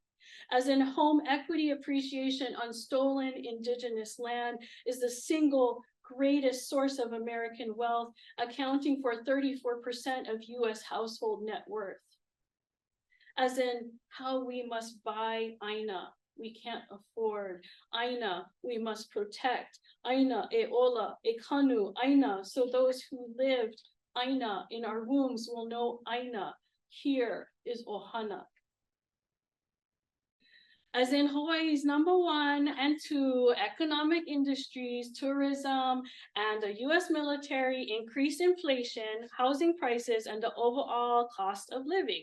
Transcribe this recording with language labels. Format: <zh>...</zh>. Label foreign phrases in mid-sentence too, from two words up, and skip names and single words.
<en>As in home equity appreciation on stolen indigenous land is the single greatest source of American wealth, accounting for 34% of US household net worth. As in how we must buy Āina, we can't afford. Āina, we must protect.</en> <haw>Āina, e ola, e kanu, Āina,</haw> <en>so those who lived Āina in our wombs will know Āina. Here is Ohana. As in Hawaii's #1 and 2 economic industries, tourism, and the US military increased inflation, housing prices, and the overall cost of living.</en>